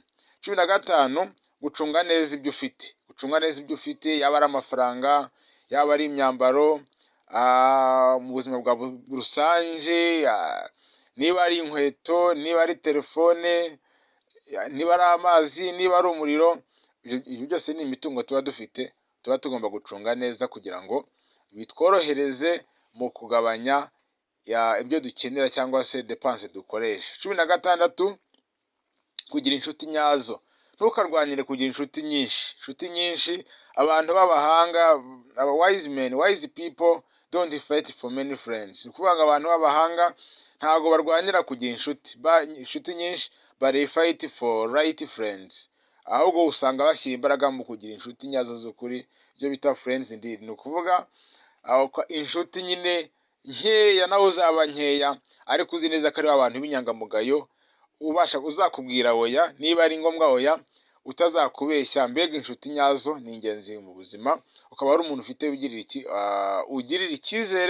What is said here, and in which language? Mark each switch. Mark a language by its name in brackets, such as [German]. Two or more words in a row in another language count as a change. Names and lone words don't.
[Kinyarwanda] 15 gucunga neza ibyo ufite. Gucunga neza ibyo ufite, yaba ari amafaranga, yaba ari imyambaro, mu buzima bwa rusange, niba ari inkweto, niba ari telefone, niba ari amazi, niba ari umuriro, ibyo byose ni imitungo tuba dufite, tuba tugomba gucunga neza kugira ngo bitworohereze mu kugabanya ibyo dukenera cyangwa se depanse dukoresha. 16 kugira inshuti nyazo. Ntukarwanire kugira inshuti nyinshi. Abantu b'abahanga, [English] wise people don't fight for many friends. [Kinyarwanda] Ni ukuvuga ngo abantu b'abahanga ntabwo barwanira kugira inshuti nyinshi, [English] but they fight for right friends. [Kinyarwanda] Ahubwo usanga bashyira imbaraga mu kugira inshuti nyazo z'ukuri, ibyo bita [English] friends indeed. [Kinyarwanda] Ni ukuvuga inshuti nyine nkeya, nawe uzaba nkeya, ariko uzi neza ko ari abantu b'inyangamugayo, uzakubwira oya niba ari ngombwa oya, utazakubeshya. Mbega inshuti nyazo ni ingenzi mu buzima, ukaba ari umuntu ufite ugirira icyizere.